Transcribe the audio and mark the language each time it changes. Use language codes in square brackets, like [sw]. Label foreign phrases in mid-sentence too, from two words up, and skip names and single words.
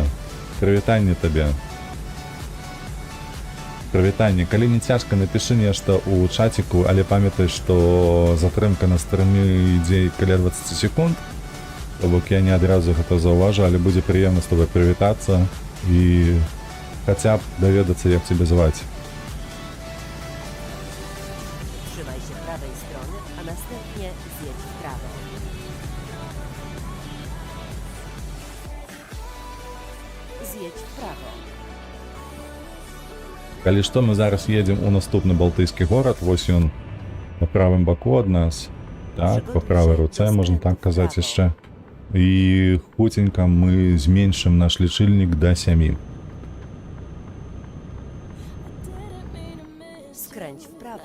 [be] Прывітанне табе. Прывітанне. Калі не цяжка, напішы нешта ў чаціку, але памятай, што затрымка на стрыме ідзе каля 20 секунд. То бок я не адразу гэта заўважу, але будзе прыемна з тобой прывітацца і хаця б даведацца, як цябе зваць. [pl] Trzymaj się prawej strony, a następnie zjedź w prawo. Zjedź w prawo. [be] Калі што, мы зараз едзем у наступны балтыйскі горад, вось ён на правым баку ад нас, так, па правай руцэ, можна так казаць яшчэ. І хутенька мы зменшым наш лічыльнік да 7. [pl] Skręć w